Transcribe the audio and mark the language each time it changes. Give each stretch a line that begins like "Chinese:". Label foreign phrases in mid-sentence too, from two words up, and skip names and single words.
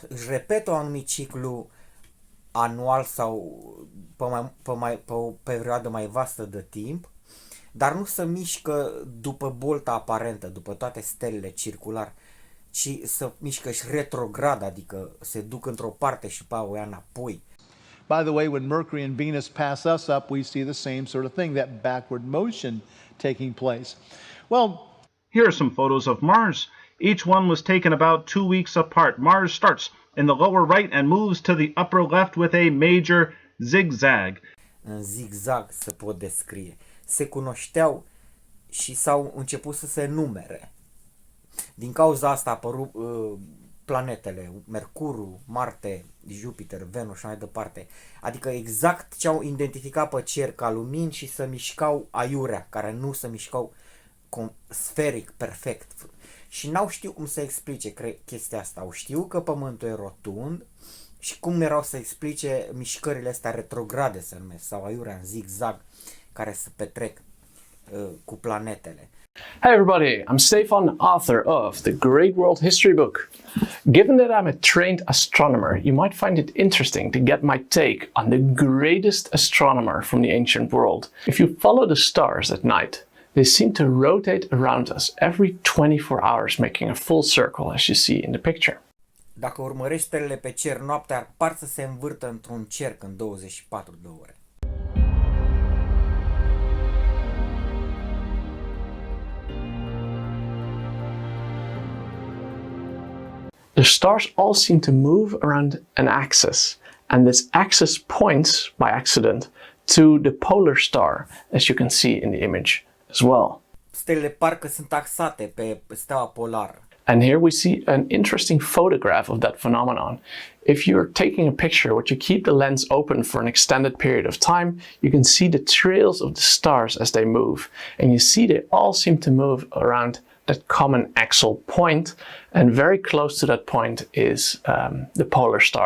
Romanian: Își repetă un anumit ciclu anual sau pe o perioadă mai vastă de timp, dar nu se mișcă după bolta aparentă, după toate stelele circular, ci se mișcă și retrograd, adică se duc într-o parte și pe o ia înapoi.
English: By the way, when Mercury and Venus pass us up, we see the same sort of thing, that backward motion taking place. Well, here are some photos of Mars. Each one was taken about 2 weeks apart. Mars starts in the lower right and moves to the upper left with a major zigzag.
Romanian: În zigzag se pot descrie. Se cunoșteau și s-au început să se numere. Din cauza asta a apărut planetele, Mercurul, Marte, Jupiter, Venus și mai departe. Adică exact ce au identificat pe cer ca lumini și se mișcau aiurea, care nu se mișcau sferic, perfect. Și n-au știut cum să explice chestia asta. Au știut că Pământul e rotund și cum erau să explice mișcările astea retrograde, se numesc, sau aiurea în zigzag, care se petrec cu planetele.
English: Hey everybody, I'm Stefan, author of the Great World History book. Given that I'm a trained astronomer, you might find it interesting to get my take on the greatest astronomer from the ancient world. If you follow the stars at night, they seem to rotate around us every 24 hours, making a full circle, as you see in the picture.
Romanian: Dacă urmărești stelele pe cer noaptea, par să se învârtă într-un cerc în 24 de ore.
English: The stars all seem to move around an axis, and this axis points, by accident, to the polar star, as you can see in the image as well.
Romanian: Stelele parcă sunt axate pe steaua polară.
English: And here we see an interesting photograph of that phenomenon. If you're taking a picture, but you keep the lens open for an extended period of time, you can see the trails of the stars as they move. And you see they all seem to move around that common axial point, and very close to that point is the polar star.